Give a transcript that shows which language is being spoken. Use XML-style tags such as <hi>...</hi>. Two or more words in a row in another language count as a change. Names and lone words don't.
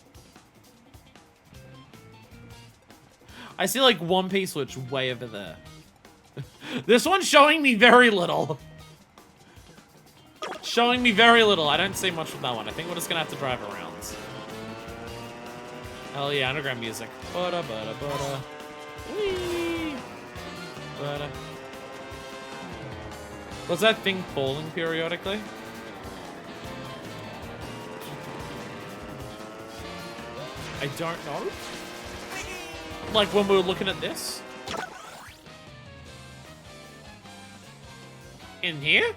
<en>I see like one piece which way over there. This one's showing me very little. Showing me very little. I don't see much of that one. I think we're just gonna have to drive around. Hell yeah, underground music. Bada bada bada. Whee! Bada. Was that thing falling periodically? I don't know. Like when we were looking at this? In here?</en>